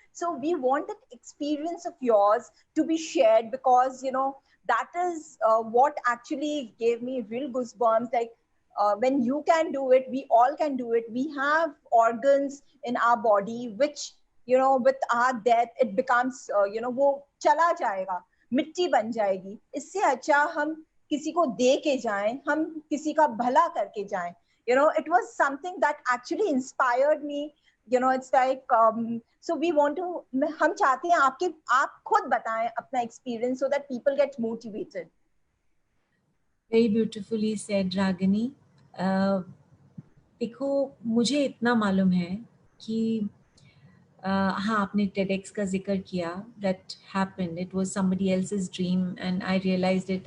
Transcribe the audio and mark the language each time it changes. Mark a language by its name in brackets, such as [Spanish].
[English] So we want that experience of yours to be shared, because, you know, that is what actually gave me real goosebumps. Like, when you can do it, we all can do it. We have organs in our body which, you know, with our death it becomes, you know, [Hindi] वो चला जाएगा, मिट्टी बन जाएगी. इससे अच्छा हम किसी को दे के जाएं, हम किसी का भला करके जाएं. [English] You know, it was something that actually inspired me. You know, it's like, so we want to, [Hindi] हम चाहते हैं आप खुद बताएं अपना [English] experience so that people get motivated. Very beautifully said, Ragini. [Hindi] देखो, मुझे इतना मालूम है कि हाँ, आपने TEDx का जिक्र किया. [English] That happened. It was somebody else's dream and I realized it.